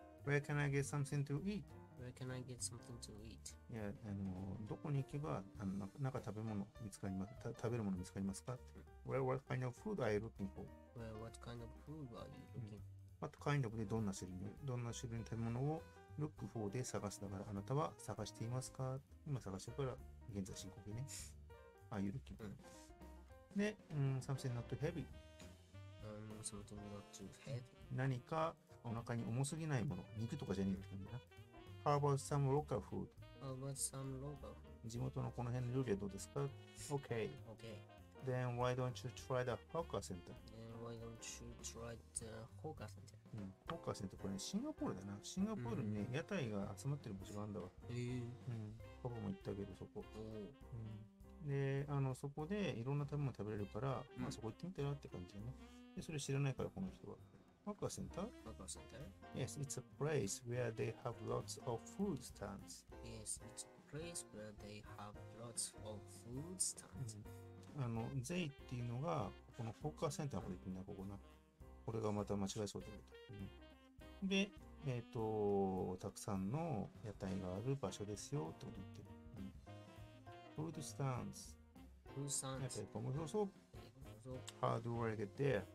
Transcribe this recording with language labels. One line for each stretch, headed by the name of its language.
English: Where can I get something to eat? Where can I get something to eat?
Japanese: いや、どこに行けば、なんか食べ物見つかります、食べるもの見つかりますか？
English: What kind of food are you looking for? What kind of food are you looking What kind of
Japanese: でどんな種類の食べ物を
English: look for
Japanese: で探すだから、あなたは探していますか？今探してるから、現在進行形ね。
English: Are you looking for?
Japanese: で、
English: something not too heavy. Something not too heavy.
Japanese: 何かお腹に重すぎないもの、肉とかじゃねえって感じだな。
English: How about some local food? How about some local food?
Japanese: 地元のこの辺の料理はどうですか？
English: Okay. Okay. Then why don't you try the hawker center? Then why don't you try the hawker center?
Japanese: ホーカーセンターこれね、シンガポールだな。シンガポールにね、屋台が集まってる場所があるんだわ。パパも行ったけど、そこ。で、そこでいろんな食べ物食べれるから、まあそこ行ってみたらって感じだね。で、それ知らないから、この人は。ホーカーセンター
English: Hawker center? Yes, it's a place where they have lots of food stands. Yes, it's a place where they have lots of food stands. They
Japanese: っていうのが、このホーカーセンターまで行くんだ、ここな。これがまた間違いそうだけど。で、たくさんの屋台がある場所ですよってこと言ってる。
English: Food stands. Food stands.
Japanese: 屋台かもそうそう。
English: How do I get there?